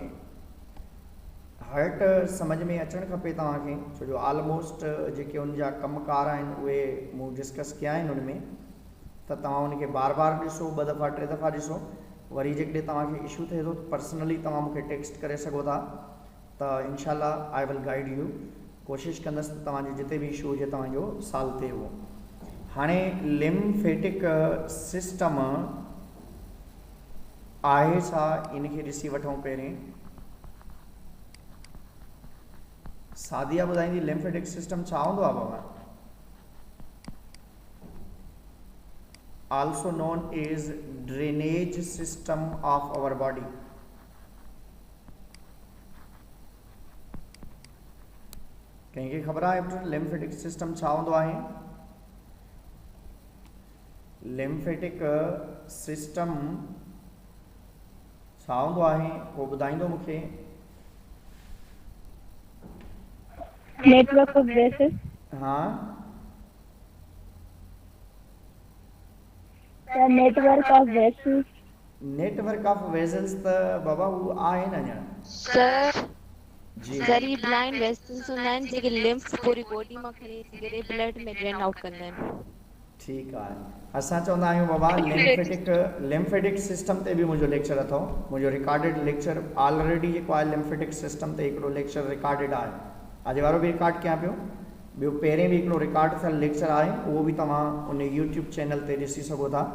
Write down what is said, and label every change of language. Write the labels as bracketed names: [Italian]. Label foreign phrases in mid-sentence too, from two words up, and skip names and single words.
[Sindhi] हर्ट सम्झ में अचणु खपे तव्हांखे, छो जो ऑलमोस्ट जेके उन जा कमकार आहिनि उहे मूं डिस्कस कया आहिनि उन में। त तव्हां उनखे बार बार ॾिसो, 2 दफ़ा 3 दफ़ा ॾिसो। वरी जेकॾहिं तव्हांखे इशू थिए थो पर्सनली तव्हां मूंखे टेक्स्ट करे सघो था, त इंशाल्लाह [English] I will guide you. [Sindhi] कोशिशि कंदसि त तव्हांजो जिते बि इशू हुजे तव्हांजो सॉल्व थिए उहो। हाणे [English] lymphatic system [Sindhi] आहे छा, इनखे ॾिसी वठूं। पहिरें सादिया ॿुधाईंदी [English] lymphatic system [Sindhi] छा हूंदो आहे बाबा? [English] also known as drainage system of our body। [Sindhi] कंहिंखे ख़बर आहे [English] lymphatic system [Sindhi] छा हूंदो आहे? [English] lymphatic system [Sindhi] छा हूंदो आहे को ॿुधाईंदो मूंखे? [English] network of vessels. [Sindhi] हाँ, [English] network of vessels. network of vessels [Sindhi] त बाबा वो आहे न अञा सर। जी सर ही [English] blind vessels [Sindhi] हूंदा आहिनि जेके लिम्फ पूरी बॉडी मां खणी अची करे ब्लड में [English] drain out [Sindhi] कंदा आहिनि। ठीकु आहे। असां चवंदा आहियूं बाबा [English] lymphatic system [Sindhi] ते बि मुंहिंजो लेक्चर अथव, मुंहिंजो [English] recorded lecture already [Sindhi] जेको आहे [English] lymphatic system [Sindhi] ते हिकिड़ो [English] lecture recorded [Sindhi] आहे। अॼु वारो बि रिकॉर्ड कयां पियो। ॿियो पहिरें बि हिकिड़ो रिकॉर्ड थियल लेक्चर आहे, उहो बि तव्हां उन [English] YouTube channel [Sindhi] ते ॾिसी सघो था।